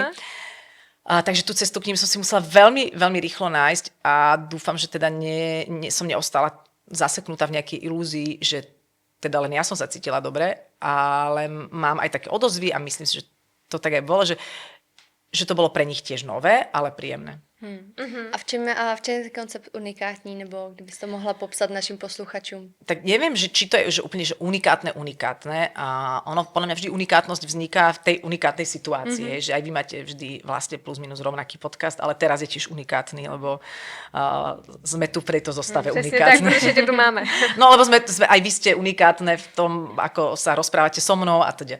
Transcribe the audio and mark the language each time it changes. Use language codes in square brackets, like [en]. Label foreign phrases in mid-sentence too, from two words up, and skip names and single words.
[sk] Takže tú cestu k ním som si musela veľmi, veľmi rýchlo nájsť a dúfam, že teda som neostala zaseknutá v nejakej ilúzii, že teda len ja som sa cítila dobre, ale mám aj také odozvy a myslím si, že to tak aj bolo, že to bolo pre nich tiež nové, ale príjemné. [cs] A v čem je ten koncept unikátní, nebo kdybyste to mohla popsat našim posluchačům? [sk] Tak neviem, že či to je že úplne že unikátne a ono podľa mňa vždy unikátnosť vzniká v tej unikátnej situácii, že aj vy máte vždy vlastne plus minus rovnaký podcast, ale teraz je tiež unikátny, lebo sme tu v tejto zostave unikátne. Tak, že tu máme. No, lebo aj vy ste unikátne v tom, ako sa rozprávate so mnou a teda.